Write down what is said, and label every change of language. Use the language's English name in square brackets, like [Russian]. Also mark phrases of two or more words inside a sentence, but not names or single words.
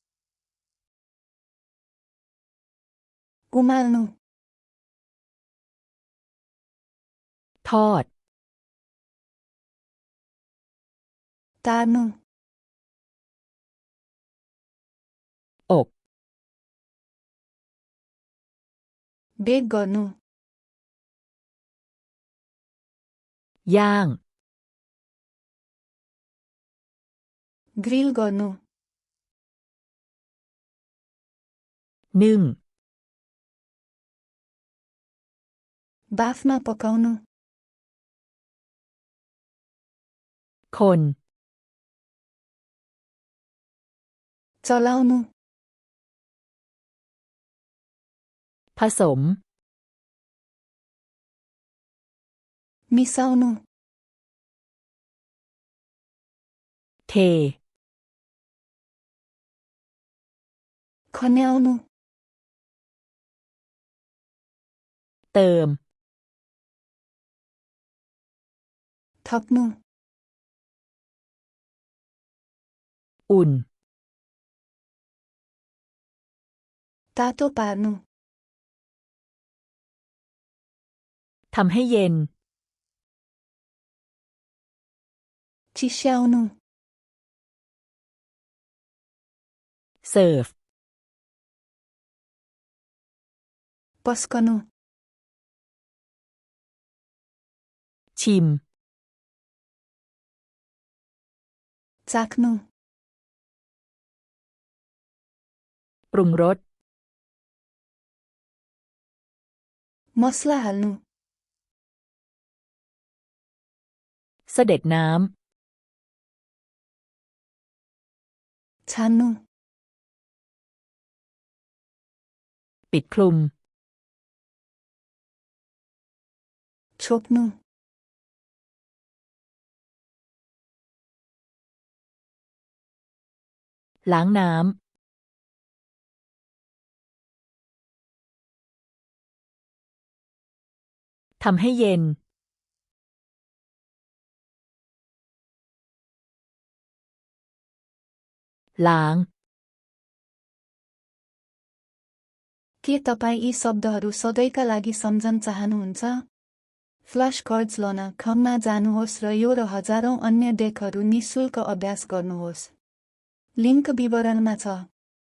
[Nepali] उमाल्नु। [Thai] ทอด [Nepali] तार्नु। [Thai] อบ [Nepali] बेक गर्नु। [Thai] ย่าง [Nepali] ग्रिल गर्नु। [Thai] นึ่ง [Nepali] बाफमा पकाउनु। [Thai] คน [Nepali] चलाउनु। [Thai] ผสม [Nepali] मिसाउनु। [Thai] เท [Nepali] खन्याउनु। [Thai] เติม [Nepali] थप्नु। [Thai] อุ่น [Nepali] तातो पार्नु। [Thai] ทำให้เย็น [Nepali] चिस्याउनु। [Thai] เสิร์ฟ [Nepali] पस्कनु। [Thai] ชิม [Nepali] चाख्नु। [Thai] ปรุงรส [Nepali] मसला हाल्नु। [Thai] เสด็จน้ [Nepali] छान्नु। [Thai] ำ ปิดคลุม [Nepali] छोप्नु। [Thai] ล้างน้ำ ทำให้เย็น ล้าง [Nepali] के तपाईँ यी शब्दहरू सधैँका लागि सम्झन चाहनुहुन्छ? [English] flash cards [Nepali] लन खममा जानुहोस् र यो र हजारौं अन्य डेकहरू निःशुल्क अभ्यास गर्नुहोस्। लिङ्क विवरणमा छ।